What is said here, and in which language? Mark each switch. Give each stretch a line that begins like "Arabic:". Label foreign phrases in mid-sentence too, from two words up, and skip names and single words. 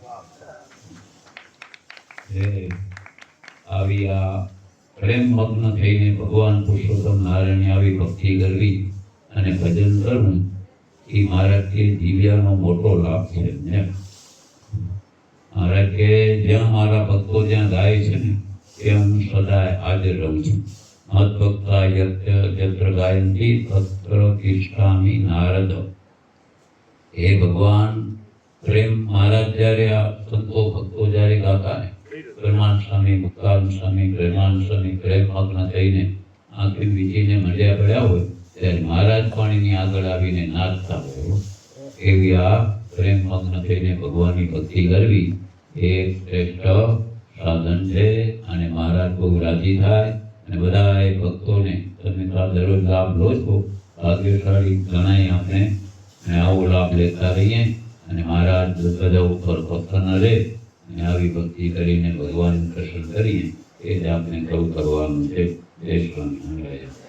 Gujarati: આવી આ પ્રેમ મગ્ન થઈને ભગવાન પુરુષોત્તમ નારાયણની આવી ભક્તિ કરવી અને ભજન કરવું એ મહારાજ કે જીવ્યાનો મોટો લાભ છે। महाराज કે જ્યાં મારા ભક્તો જ્યાં ગાય છે ને ત્યાં હું સદાય હાજર રહું છું।
Sanskrit: मत भक्ता यत्र गायन्ति तत्र तिष्ठामि नारद।
Gujarati: હે ભગવાન પ્રેમ મહારાજ જ્યારે આ સંતો ભક્તો જ્યારે ગાતા ને પ્રેમાન સ્વામી મુક્તાન સ્વામી પ્રેમાન સ્વામી પ્રેમ મગ્ન થઈને આંખી વીજીને મળ્યા પડ્યા હોય ત્યારે મહારાજ પણ એની આગળ આવીને નાચતા હોય। એવી આ પ્રેમ મગ્ન થઈને ભગવાનની ભક્તિ કરવી એ શ્રેષ્ઠ સાધન છે અને મહારાજ બહુ રાજી થાય અને બધાએ ભક્તોને તમે તો દરરોજ લાભ લો છો ભાગ્યશાળી ગણાય આપણે અને આવો લાભ લેતા રહીએ અને મહારાજ બધા ઉપર પ્રસન્ન રહે અને આવી ભક્તિ કરીને ભગવાન પ્રસન્ન કરીએ એ જ આપણે સૌ કરવાનું છે। જય સ્વામિનારાયણ।